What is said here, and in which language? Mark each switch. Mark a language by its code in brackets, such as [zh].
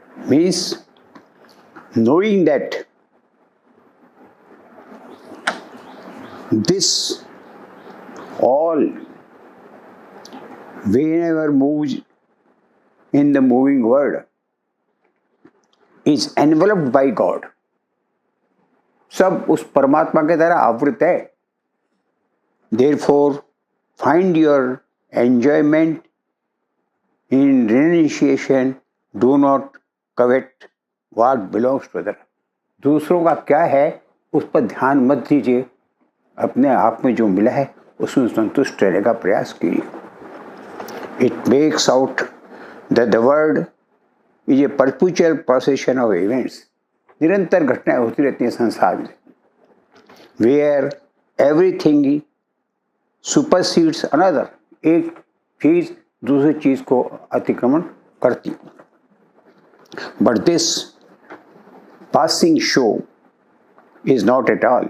[en] Means knowing that this all whenever moves in the moving world is enveloped by God. [hi] सब उस परमात्मा के द्वारा आवृत है. [en] Therefore, find your enjoyment in renunciation. Do not covet what belongs to other. [hi] दूसरों का क्या है उस पर ध्यान मत दीजिए. अपने आप में जो मिला है उसमें संतुष्ट रहने का प्रयास कीजिए. [en] It makes out that the world is a perpetual procession of events. [hi] निरंतर घटनाएं होती रहती हैं संसार में, [en] Where everything supersedes another. [hi] एक चीज दूसरी चीज को अतिक्रमण करती. [en] But this passing show is not at all.